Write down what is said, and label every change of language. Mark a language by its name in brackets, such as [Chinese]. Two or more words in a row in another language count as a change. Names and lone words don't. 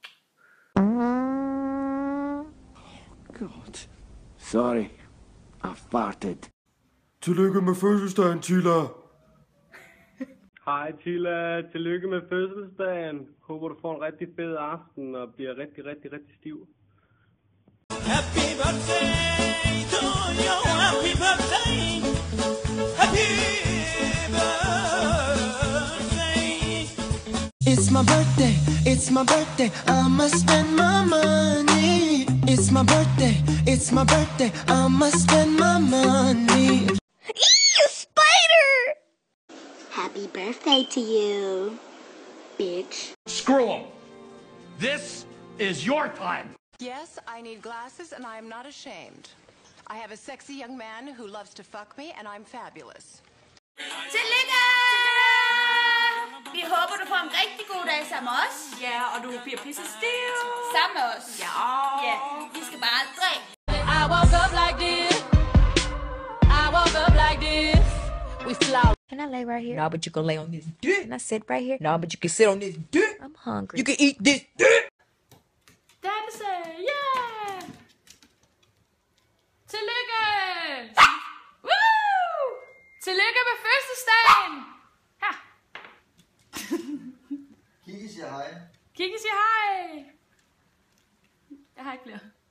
[Danish] God. [English] Sorry. I farted. [Danish] Tillykke med fødselsdagen, Tilla. Hej Tilla, tillykke med fødselsdagen. Håber du får en rigtig fed aften og bliver rigtig stiv. [English] Happy birthday to you, happy birthday, happy birthday. It's my birthday, I must spend my money. It's my birthday, I must spend my money. Ew, spider! Happy birthday to you, bitch. Screw 'em. This is your time. Yes, I need glasses and I am not ashamed. I have a sexy young man who loves to fuck me and I'm fabulous. [Danish] Tillykke! Vi håber, du får en rigtig god dag sammen med os. Ja, og du bliver pisse stiv. Sammen med os. Ja. Ja, vi skal bare drikke. [English] I woke up like this. I woke up like this. We fly. Can I lay right here? No, but you can lay on this dick. Can I sit right here? No, but you can sit on this dick. I'm hungry. You can eat this dick. [Danish] Danse, yeah! Tillykke! Woo! Tillykke med fødselsdagen! Her. Kigge siger hej. Kigge siger hej! Jeg har ikke flere.